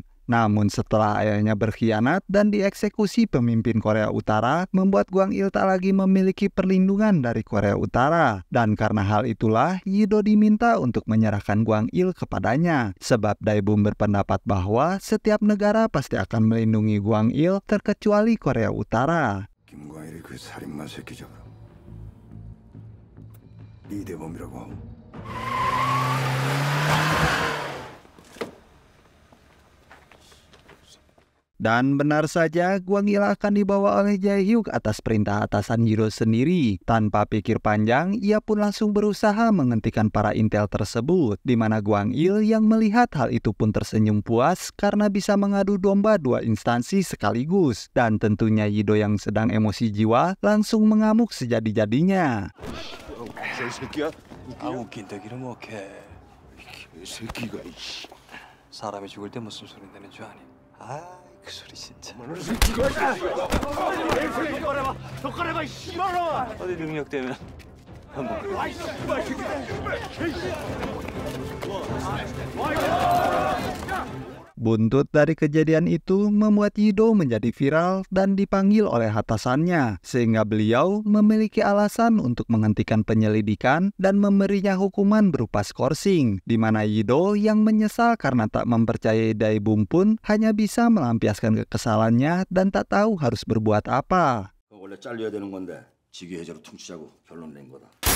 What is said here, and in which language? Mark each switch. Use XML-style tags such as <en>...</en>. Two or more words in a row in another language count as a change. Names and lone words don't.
<id>Namun setelah ayahnya berkhianat dan dieksekusi pemimpin Korea Utara, membuat Gwang Il tak lagi memiliki perlindungan dari Korea Utara. Dan karena hal itulah, Yi-do diminta untuk menyerahkan Gwang Il kepadanya. Sebab Dae-bum berpendapat bahwa setiap negara pasti akan melindungi Gwang Il terkecuali Korea Utara.</id> <ko>김광일이 그 살인마 새끼 잡으러 이대범이라고.</ko> <id>Dan benar saja, Gwang Il akan dibawa oleh Jae-hyuk atas perintah atasan Yi-do sendiri. Tanpa pikir panjang, ia pun langsung berusaha menghentikan para intel tersebut, di mana Gwang Il yang melihat hal itu pun tersenyum puas karena bisa mengadu domba dua instansi sekaligus. Dan tentunya Yi-do yang sedang emosi jiwa langsung mengamuk sejadi-jadinya.</id> <ko>새끼야? 아 웃긴다 기는 뭐해. 새끼가 사람이 죽을 때 무슨 소리 내는 줄 아니? 아, 그 소리 진짜. 젓가락아 씨발아. 어디 능력 되면 한번.</ko> <id>Buntut dari kejadian itu membuat Yi-do menjadi viral dan dipanggil oleh atasannya, sehingga beliau memiliki alasan untuk menghentikan penyelidikan dan memberinya hukuman berupa skorsing, di mana Yi-do yang menyesal karena tak mempercayai Dae-bum pun hanya bisa melampiaskan kekesalannya dan tak tahu harus berbuat apa.</id> <ko>원래 잘려야 되는 건데 직위해제로 퉁치자고 결론 낸 거다.</ko>